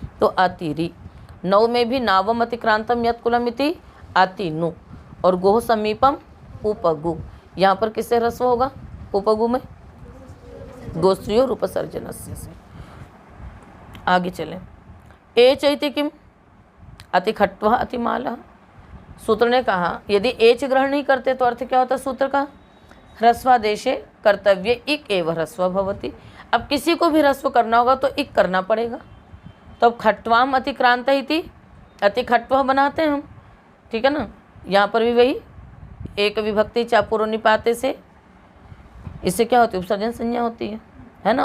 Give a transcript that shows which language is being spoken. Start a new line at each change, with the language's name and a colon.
Hindi: तो अतिरि, नौ में भी
Sanskrit: नावम अतिक्रांतम यत्कुलम इति अतिनु,
Hindi: और गोह समीपम उपगु, यहाँ पर किससे ह्रस्व होगा, उपगु में, गोस्त्रियो उपसर्जनस्य से। आगे चलें।
Sanskrit: एच इति किम, अतिखट्वः अतिमालः।
Hindi: सूत्र ने कहा यदि एच ग्रहण नहीं करते तो अर्थ क्या होता है सूत्र का,
Sanskrit: ह्रस्वादेशे कर्तव्य इक एव ह्रस्व भवति।
Hindi: अब किसी को भी ह्रस्व करना होगा तो इक करना पड़ेगा। तो अब खट्वाम अतिक्रांत इति अतिखट्व बनाते हैं हम, ठीक है ना। यहाँ पर भी वही एक विभक्ति चापूर्व निपाते से इससे क्या होती है, उपसर्जन संज्ञा होती है ना।